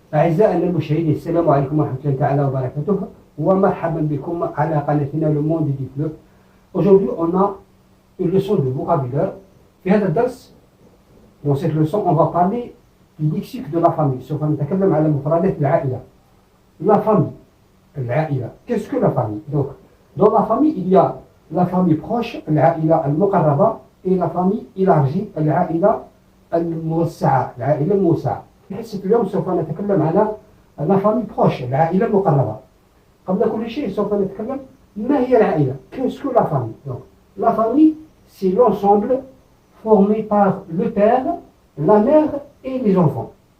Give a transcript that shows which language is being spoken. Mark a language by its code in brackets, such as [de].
[ar] أعزائنا المشاهدين السلام عليكم ورحمة الله تعالى وبركاته ومرحبا بكم على قناتنا Le Monde du Fleuve. [fr] Aujourd'hui on a une leçon de vocabulaire. [ar] في هذا الدرس [fr] dans cette leçon on va parler du lexique de la famille. [ar] سوف نتكلم على مفردات العائلة. [fr] La famille, [ar] العائلة. [fr] Qu'est-ce que la famille? Donc dans la famille il y a la famille proche, [ar] العائلة المقربة, [fr] et la famille élargie, [ar] العائلة الموسعة, العائلة الموسعة. حصة اليوم سوف نتكلم على [fr] la famille proche, [ar] العائلة المقربة. قبل كل شيء سوف نتكلم ما هي العائلة? [fr] Qu'est-ce que la famille? Donc la famille c'est l'ensemble formé par le père, la mère et les enfants.